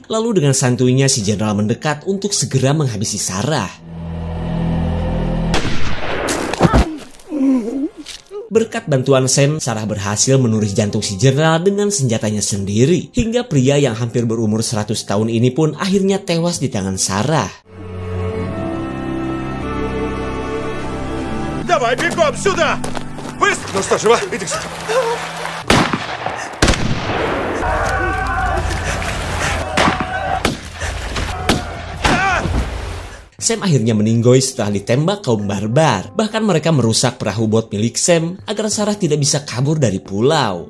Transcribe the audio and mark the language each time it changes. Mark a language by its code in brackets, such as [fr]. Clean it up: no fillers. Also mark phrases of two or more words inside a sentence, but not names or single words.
[id] Lalu dengan santuinya si jenderal mendekat untuk segera menghabisi Sarah. Berkat bantuan Sam, Sarah berhasil menuris jantung si jenderal dengan senjatanya sendiri. Hingga pria yang hampir berumur 100 tahun ini pun akhirnya tewas di tangan Sarah. [ru] Давай, бегом сюда! Быстро! Ну что, жива? Иди сюда. [id] Sam akhirnya meninggoy setelah ditembak kaum barbar. Bahkan mereka merusak perahu bot milik Sam agar Sarah tidak bisa kabur dari pulau.